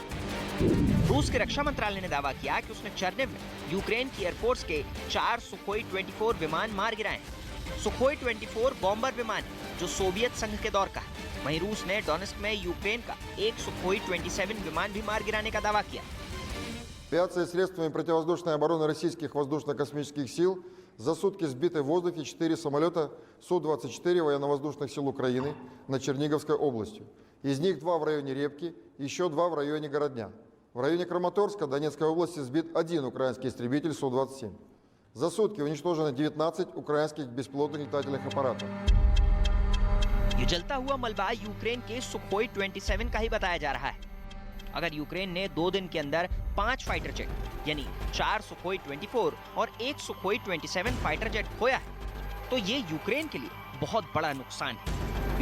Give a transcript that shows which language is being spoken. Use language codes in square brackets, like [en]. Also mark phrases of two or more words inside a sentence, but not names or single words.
[hi] रूस के रक्षा मंत्रालय ने दावा किया कि उसने चर्निव में यूक्रेन की एयरफोर्स के 4 सुखोई 24 विमान मार गिराए हैं। सुखोई 24 बॉम्बर विमान जो सोवियत संघ के दौर का है। वहीं रूस ने डोनेस्क में यूक्रेन का एक सुखोई 27 विमान भी मार गिराने का दावा किया। [ru] Авиацией и средствами противовоздушной обороны российских воздушно-космических сил за сутки сбиты в воздухе 4 самолета Су-24 военно-воздушных сил Украины над Черниговской областью. Из них 2 в районе Репки, еще 2 в районе Городня. В районе Краматорска Донецкой области сбит 1 украинский истребитель Су-27. За сутки уничтожено 19 украинских беспилотных летательных аппаратов. [hi] ये जलता हुआ मलबा यूक्रेन के सुखोई 27 का ही बताया जा रहा है। अगर यूक्रेन ने 2 दिन के अंदर 5 [en] fighter jet [hi] यानी 4 सुखोई 24 और 1 सुखोई 27 [en] fighter jet [hi] खोया है, तो ये यूक्रेन के लिए बहुत बड़ा नुकसान है।